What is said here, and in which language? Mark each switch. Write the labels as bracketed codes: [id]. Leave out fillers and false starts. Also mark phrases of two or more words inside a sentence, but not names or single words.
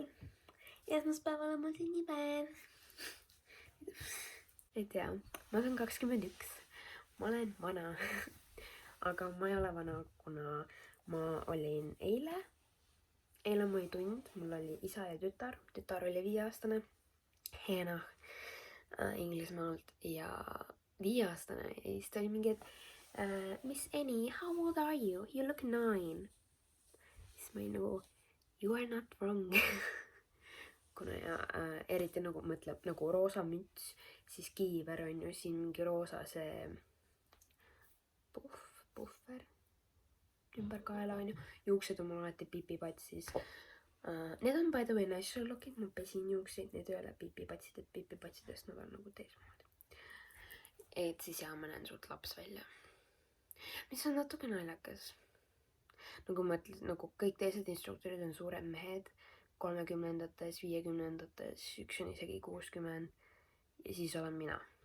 [et] Ja esmaspäeval on mul sünnipäev. Et jaa, ma olen 21, ma olen vana, aga ma ei ole vana, kuna ma olin eile mu oli tund, mul oli isa ja tütar oli 5-aastane, Hena Inglismaalt ja 5-aastane ja siis ta oli mingi, et [en] Miss Annie, how old are you? You look 9. [et] Siis ma olin nagu, [en] you are not wrong. [et] Kuna ja eriti nagu mõtleb nagu roosa müts, siis kiiver on ju siin mingi roosa see puhver ümber kaela on ju, juuksed on mul alati pipipatsis, Need on [en] by the way natural look'id, [et] ma pesin juukseid, need ei ole pipipatsid, et pipipatsidest nad on nagu teismoodi. Et siis jaa, ma näen suht laps välja. Mis on natuke naljakas. Nagu mõtled, nagu kõik teised instruktorid on suured mehed, 30-ndates, 50-ndates, üks on isegi 60 ja siis olen mina.